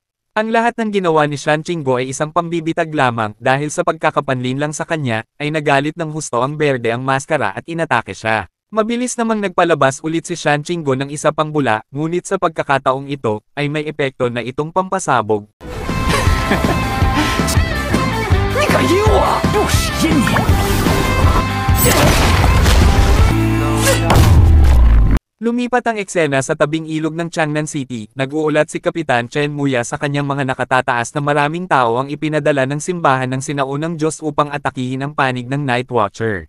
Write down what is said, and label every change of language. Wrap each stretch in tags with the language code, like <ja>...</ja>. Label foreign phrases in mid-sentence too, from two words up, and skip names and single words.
<tl>Ang lahat ng ginawa ni Shan Qingguo ay isang pambibitag lamang dahil sa pagkakapanlin lang sa kanya, ay nagalit ng husto ang berde ang maskara at inatake siya. Mabilis namang nagpalabas ulit si Shan Qingguo ng isa pang bula, ngunit sa pagkakataong ito, ay may epekto na itong pampasabog.</tl> <zh>你敢阴我？又是阴你！</zh> <tl>Lumipat ang eksena sa tabing ilog ng Changnan City, nag-uulat si Kapitan Chen Muya sa kanyang mga nakatataas na maraming tao ang ipinadala ng simbahan ng sinaunang Diyos upang atakihin ang panig ng Night Watcher.</tl>